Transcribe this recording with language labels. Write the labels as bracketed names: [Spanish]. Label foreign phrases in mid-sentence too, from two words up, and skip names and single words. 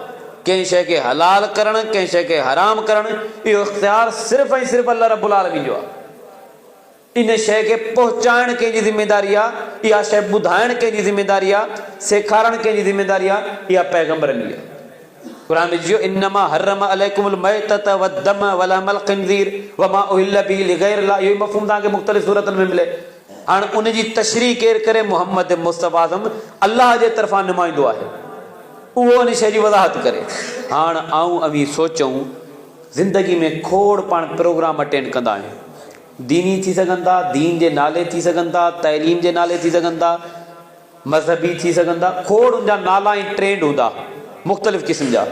[Sindhi] कंहिं शइ खे हलाल करणु, कंहिं शइ खे हराम करणु, इहो इख़्तियार सिर्फ़ु ऐं सिर्फ़ु अल्लाह [Arabic] رب العالمين [Sindhi] जो आहे। इन शइ खे पहुचाइणु कंहिंजी ज़िमेदारी आहे, इहा शइ ॿुधाइणु कंहिंजी ज़िमेदारी आहे, सेखारणु कंहिंजी ज़िमेदारी आहे, इहा पैगंबरनि जी आहे। क़ुर में चयो [Arabic] إنما حرم عليكم الميتة والدم ولحم الخنزير وما أهل به لغير الله. [Sindhi] इहो मफ़हूम तव्हांखे मुख़्तलिफ़ सूरतनि में मिले। हाणे उन जी तशरीह केरु करे? मोहम्मद मुस्तफ़ा अल्लाह जे तरफ़ां नुमाइंदो आहे, उहो उन शइ जी वज़ाहत करे। हाणे आऊं अवी सोचूं ज़िंदगी में खोड़ पाण [English] program attend [Sindhi] कंदा आहियूं। दीनी थी सघनि था, दीन जे नाले थी सघनि था, तइलीम जे नाले थी सघनि था, मज़हबी थी सघनि था, खोड़ उनजा नाला ऐं ट्रेंड हूंदा मुख़्तलिफ़ क़िस्म जा।